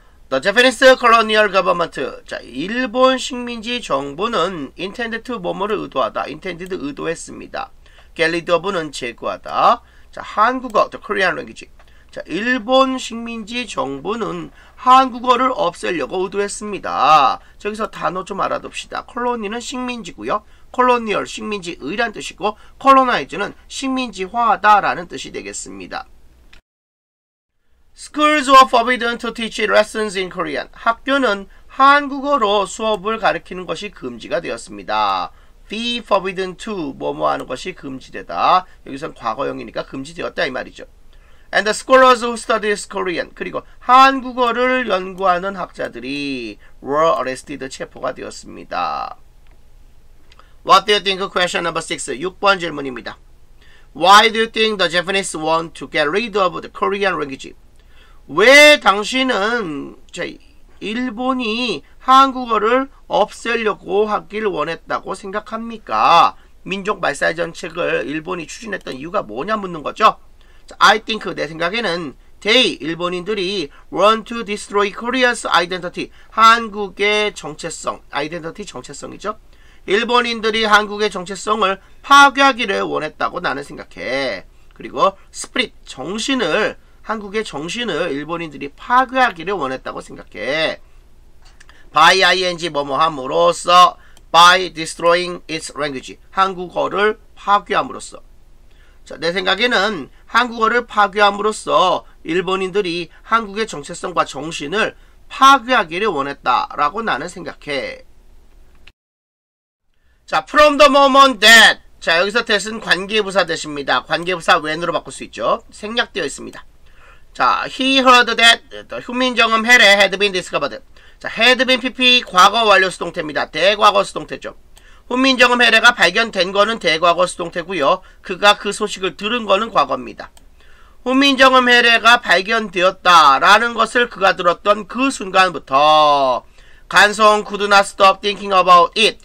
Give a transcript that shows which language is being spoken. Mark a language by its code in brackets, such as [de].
[en] The Japanese colonial government. [ko] 자, 일본 식민지 정부는 intended to 뭐뭐를 의도하다, intended 의도했습니다. get rid of는 제거하다. 자, 한국어, [en] the Korean language. [ko] 자, 일본 식민지 정부는 한국어를 없애려고 의도했습니다. 저기서 단어 좀 알아둡시다. 콜로니는 식민지고요. 콜로니얼, 식민지의란 뜻이고, 콜로나이즈는 식민지화하다라는 뜻이 되겠습니다. [en] Schools were forbidden to teach lessons in Korean. [ko] 학교는 한국어로 수업을 가르치는 것이 금지가 되었습니다. Be forbidden to, 뭐뭐 하는 것이 금지되다. 여기선 과거형이니까 금지되었다 이 말이죠. [en] And the scholars who studied Korean. [ko] 그리고 한국어를 연구하는 학자들이 [en] were arrested, [ko] 체포가 되었습니다. [en] What do you think? Question number 6. [ko] 6번 질문입니다. [en] Why do you think the Japanese want to get rid of the Korean language? [ko] 왜 당신은 일본이 한국어를 없애려고 하길 원했다고 생각합니까? 민족 말살 정책을 일본이 추진했던 이유가 뭐냐 묻는 거죠. [en] I think, [ko] 내 생각에는 [en] they, [ko] 일본인들이 [en] want to destroy Korea's identity, [ko] 한국의 정체성, [en] identity 정체성이죠. [ko] 일본인들이 한국의 정체성을 파괴하기를 원했다고 나는 생각해. 그리고 spirit, 정신을, 한국의 정신을 일본인들이 파괴하기를 원했다고 생각해. [en] by ing, 뭐뭐함으로써, by destroying its language, [ko] 한국어를 파괴함으로써. 자, 내 생각에는 한국어를 파괴함으로써 일본인들이 한국의 정체성과 정신을 파괴하기를 원했다라고 나는 생각해. [en] 자, from the moment that. [ko] 자, 여기서 that은 관계부사 that입니다. 관계부사 when으로 바꿀 수 있죠. 생략되어 있습니다. [en] 자, he heard that 훈민정음 해례 had been discovered. [ko] 자, had been pp 과거 완료 수동태입니다. 대과거 수동태죠. 훈민정음 해례가 발견된 거는 대과거 수동태고요. 그가 그 소식을 들은 거는 과거입니다. 훈민정음 해례가 발견되었다라는 것을 그가 들었던 그 순간부터 간송 [en] could not stop thinking about it.